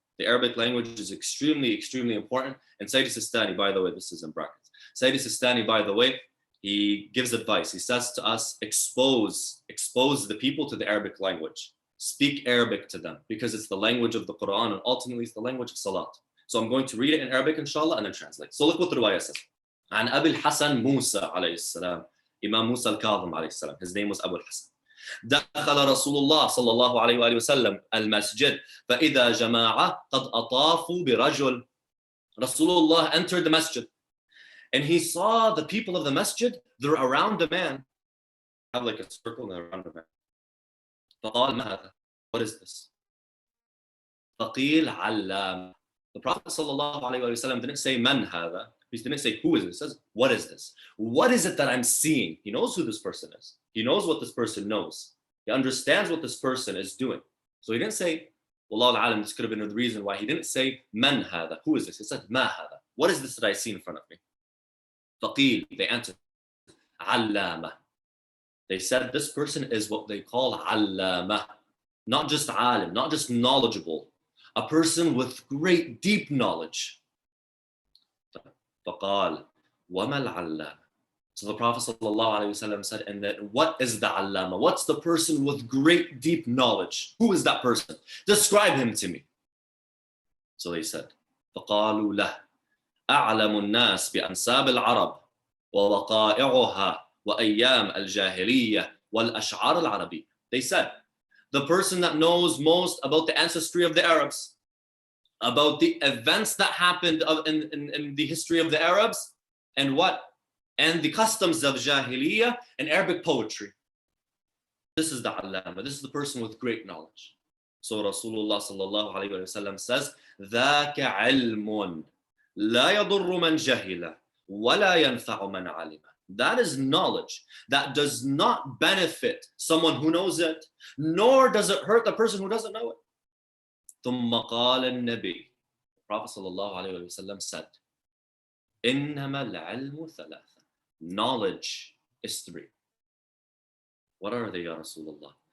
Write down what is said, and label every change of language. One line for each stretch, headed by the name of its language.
English: The Arabic language is extremely, extremely important. And Sayyid Sistani, by the way, this is in brackets. Sayyid Sistani, by the way, he gives advice. He says to us, expose the people to the Arabic language. Speak Arabic to them because it's the language of the Quran and ultimately it's the language of Salat. So I'm going to read it in Arabic, inshallah, and then translate. So look what the riwayah says.
Arabic: عن أبي الحسن موسى عليه السلام.
English: Imam Musa al-Kadhim عليه السلام. His name was Abu al-Hasan.
Arabic: دخل رسول الله صلى الله عليه وآله وسلم المسجد فإذا جماعة قد أطافوا برجل.
English: Rasulullah entered the masjid and he saw the people of the masjid, they're around a man. Have like a circle around a man.
Arabic: فقال ما هذا?
English: What is this?
Arabic: فقيل علام.
English: The Prophet sallallahu alaihi wasallam didn't say man هذا. He didn't say who is this. He says what is this? What is it that I'm seeing? He knows who this person is. He knows what this person knows. He understands what this person is doing. So he didn't say Wallahu alam, this could have been the reason why he didn't say man هذا. Who is this? He said ma هذا. What is this that I see in front of me?
Arabic: فقيل.
English: They answered علامة. They said this person is what they call allama, not just alim, not just knowledgeable, a person with great deep knowledge.
Arabic: فقال وما العلامة.
English: So the Prophet ﷺ said, and then what is the allama? What's the person with great deep knowledge? Who is that person? Describe him to me. So they said,
Arabic: فقالوا له أعلم الناس بأنساب العرب ووقائعها وأيام الجاهلية والأشعار العربية.
English: They said, the person that knows most about the ancestry of the Arabs, about the events that happened in the history of the Arabs, and what? And the customs of Jahiliyyah and Arabic poetry. This is the Allama. This is the person with great knowledge. So Rasulullah sallallahu alayhi wa sallam says,
Arabic: ذَاكَ عِلْمٌ لَا يَضُرُّ مَنْ جَهِلَ وَلَا يَنْفَعُ مَنْ عَلِمَ.
English: That is knowledge that does not benefit someone who knows it, nor does it hurt the person who doesn't know it.
Arabic: ثم قال النبي.
English: The Prophet sallallahu alayhi wa sallam said,
Arabic: إنما العلم ثلاثة.
English: Knowledge is three. What are they, Ya Rasulullah?